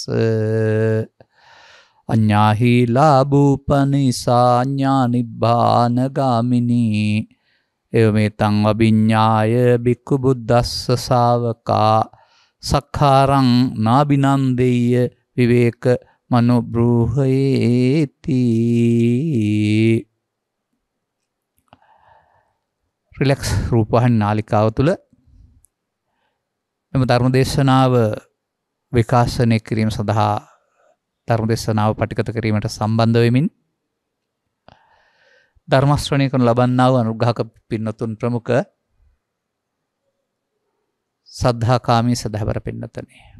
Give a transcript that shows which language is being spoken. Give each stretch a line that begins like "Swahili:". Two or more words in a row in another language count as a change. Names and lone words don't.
Pali: අඤ්ඤාහි ලාභූපනිසා ඥානිබ්බාන ගාමිනී එවමෙතං අභිඤ්ඤාය බික්ඛු බුද්දස්ස ශාවකා සක්ඛාරං නාබිනන්දෙය්‍ය විවේක මනෝබ්‍රූහේති.
Sinhala: රිලැක්ස් රූපවාහිනී නාලිකාව තුළ එම ධර්මදේශනාව විකාශනය කිරීම සඳහා ධර්මදේශනාව පටිගත කිරීමට සම්බන්ධ වෙමින් ධර්ම ශ්‍රවණය කරන ලබන්නා වූ අනුග්‍රහක පින්නතුන් ප්‍රමුඛ සද්ධාකාමී සදහවර පින්නතනේ.